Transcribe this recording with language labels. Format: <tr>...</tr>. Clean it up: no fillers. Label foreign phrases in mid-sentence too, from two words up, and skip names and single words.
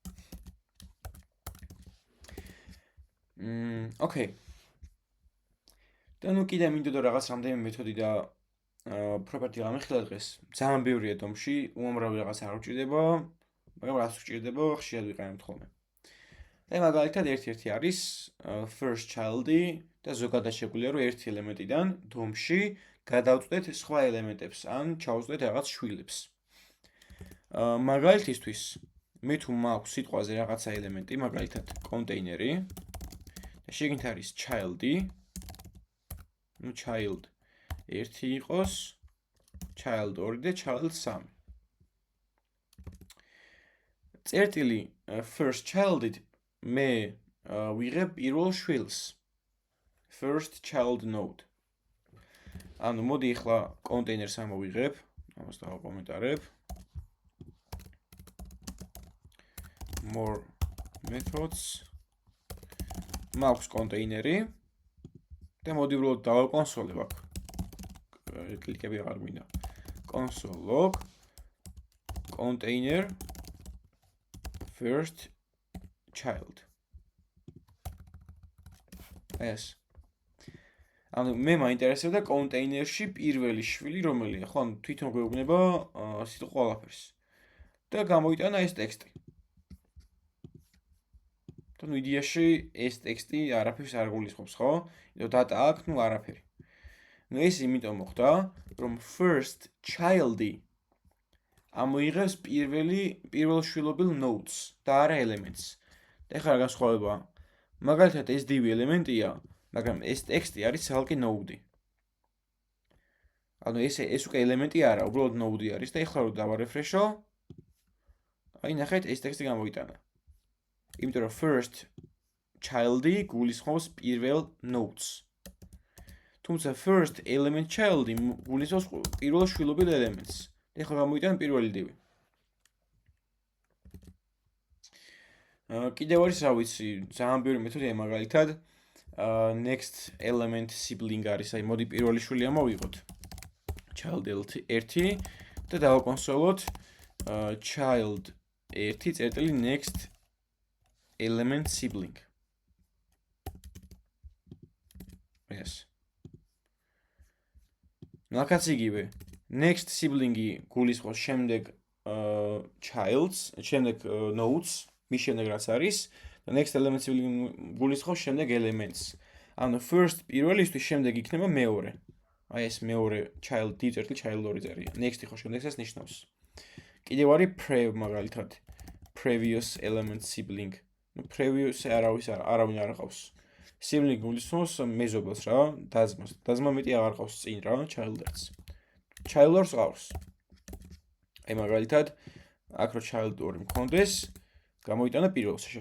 <en>Okay.</en> <ka>და ნუ კიდე მინდოდა რაღაც რამდენიმე მეთოდი და property გამიხილა დღეს. ძალიან ბევრია დომში, უამრავი რაღაც არ უჭირდება, მაგრამ რაც უჭირდება, ხშირად ვიყენებთ ხოლმე. და მაგალითად ერთ-ერთი არის</ka> <en>first child-ი</en> <ka>და ზოგადად შეგვიძლია რომ ერთი ელემენტიდან დომში გადავწყვეტ სხვა ელემენტებს, ან ჩავწყვეტ რაღაც შვილებს. მაგალითისთვის, მე თუ მაქვს სიტყვაზე რაღაცა ელემენტი, მაგალითად კონტეინერი და შეგინთ არის child-ი, ნუ child 1 იყოს, child 2 და child 3. წერტილი</ka> <en>first child-ით</en> <ka>მე ვიღებ პირველ შვილს.</ka> <en>First child node.</en> <ka>ანუ მოდი ახლა კონტეინერს ამოვიღებ, ამას დავაკომენტარებ.</ka> <en>More methods.</en> <ka>მაქვს კონტეინერი და მოდი უბრალოდ დავაკონსოლებ აქ. კლიკები აღარ მინდა.</ka> <en>console log container first child.</en> <ka>ეს. ანუ მე მაინტერესებდა კონტეინერში პირველი შვილი რომელია, ხო, ანუ თვითონ გვეუბნება სიტყვა ყველაფერს. და გამოიტანა ეს ტექსტი. და ნუ იდეაში ეს ტექსტი არაფერს არ გულისხმობს, ხო? იმიტომ data აქ ნუ არაფერი. ნუ ეს იმიტომ მოხდა, რომ</ka> <en>first child-ი</en> <ka>ამოიღებს პირველ შვილობილ nodes და არა elements. და ეხლა რა განსხვავებაა? მაგალითად ეს div ელემენტია, მაგრამ ეს ტექსტი არის ცალკე node-ი. ანუ ეს უკვე ელემენტი არა, უბრალოდ node-ი არის და ეხლა რომ დავარეფრეშო, აი ნახეთ ეს ტექსტი გამოიტანა. იმიტომ რომ</ka> <en>first child-ი</en> <ka>გულისხმობს პირველ nodes. თუმცა</ka> <en>first element child-ი</en> <ka>გულისხმობს პირველ შვილობილ ელემენტს. ეხლა გამოიტანა პირველი div-ი. კიდევ არის რა ვიცი, ძალიან ბევრი მეთოდია მაგალითად</ka> <en>next element sibling</en> <ka>არის, აი მოდი პირველი შვილი ამოვიღოთ. child 1 და დავაკონსოლოთ child 1 წერტილი</ka> <en>next element sibling.</en> <ka>ეს. ნახაც იგივე.</ka> <en>Next sibling-ი</en> <ka>გულისხმობს შემდეგ childs, შემდეგ nodes, მის შემდეგ რაც არის და</ka> <en>next element sibling</en> <ka>გულისხმობს შემდეგ elements. ანუ first პირველისთვის შემდეგ იქნება მეორე. აი ეს მეორე child d წერტილი child 2 წერია. Next ხო შემდეგსაც ნიშნავს. კიდევ არის prev მაგალითად.</ka> <en>Previous element sibling.</en> <ka>ნუ previous არავინ არ ყავს. Sibling გულისხმობს მეზობელს რა, დაზმას. დაზმა მეტი აღარ ყავს წინ რა, child-ს. Child-ს ყავს. აი მაგალითად, აქ რო child 2 მქონდეს, გამოვიტანა პირველში.</ka>